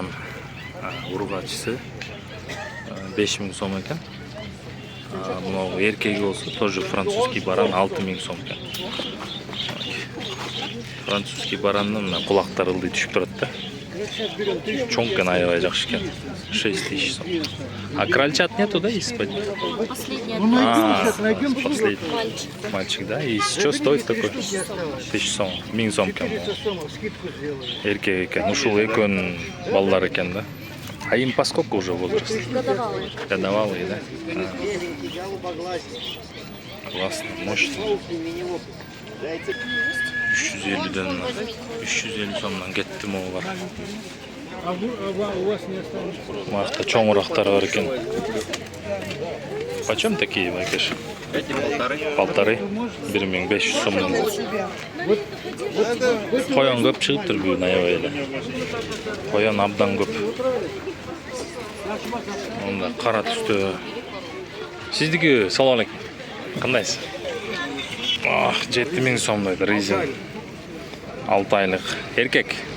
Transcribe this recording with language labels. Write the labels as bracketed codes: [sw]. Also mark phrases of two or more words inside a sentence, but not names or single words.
[ky] Ургачысы 5000 сом экен. Мынау эркеги болсо [ru] тоже французский баран [ky] 6000 сом экен. Французский барандын кулактары ылдый түшүп турат да. Чоң экен, аябай жакшы экен. [ru] 6000 сом. А крольчат нету, да, испать? Последняя. Последний. Мальчик, да? И что стоит такой? [ky] 1000 сом. 1000 сом экен. Эркек экен. Ушул экөөнүн балдар экен, да? [ru] А им по сколько уже возраст? Годовалые. Годовалые, да? Классно, мощно. [ky] 350'ден 350 сомдон кетти моулар. [ru] А у вас не осталось? [ky] Марта чоңурактары бар экен. [ru] Почем такие, Майкеш? Эти Полторы. 1500 сомдон. [ky] Коян көп чыгыптыр бүгүн аябай эле. Коян абдан көп. Онда кара түстө. Сиздики салам алейкум. Кандайсыз? 7000 сом дейт, резин. 6 айлык. Эркек.